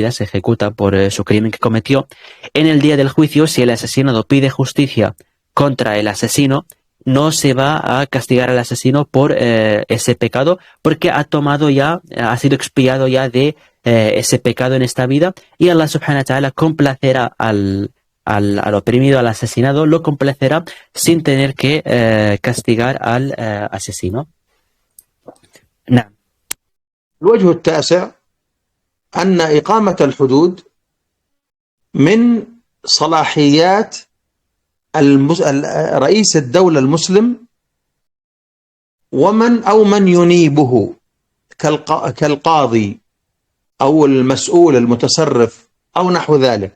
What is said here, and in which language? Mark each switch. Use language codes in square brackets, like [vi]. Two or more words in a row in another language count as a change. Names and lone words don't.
[es] vida, se ejecuta por su crimen que cometió, en el día del juicio, si el asesinado pide justicia contra el asesino, no se va a castigar al asesino por ese pecado, porque ha tomado ya, ha sido expiado ya de ese pecado en esta vida, y Allah [ar] سبحانه وتعالى [es] complacerá al oprimido, al asesinado, lo complacerá sin tener que castigar al asesino. [ar] نعم. الوجه التاسع أن إقامة الحدود من صلاحيات رئيس الدولة المسلم من ينيبه كالقاضي أو المسؤول المتصرف أو نحو ذلك.